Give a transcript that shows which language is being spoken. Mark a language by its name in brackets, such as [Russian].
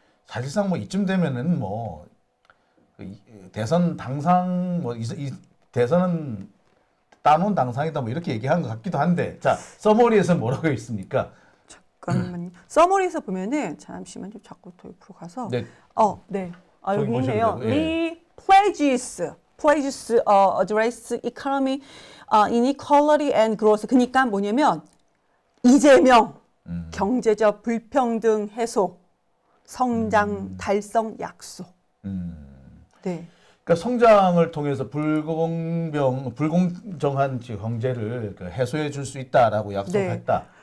[Korean] 사실상 뭐 이쯤 되면은 뭐 대선 당상 이 대선은 따놓은 당상이다 뭐 이렇게 얘기한 것 같기도 한데 자 서머리에서 뭐라고 있습니까? 잠깐만요. 서머리에서 보면은 잠시만 좀 자꾸 더 옆으로 가서 네. 네. 저기 여기 보시면 있네요. 되고, 예. [English] 리 pledges address economy inequality and growth. [Korean] 그러니까 뭐냐면 이재명 경제적 불평등 해소, 성장 달성 약속. 네. 그러니까 성장을 통해서 불공정한 경제를 해소해 줄 수 있다라고 약속했다.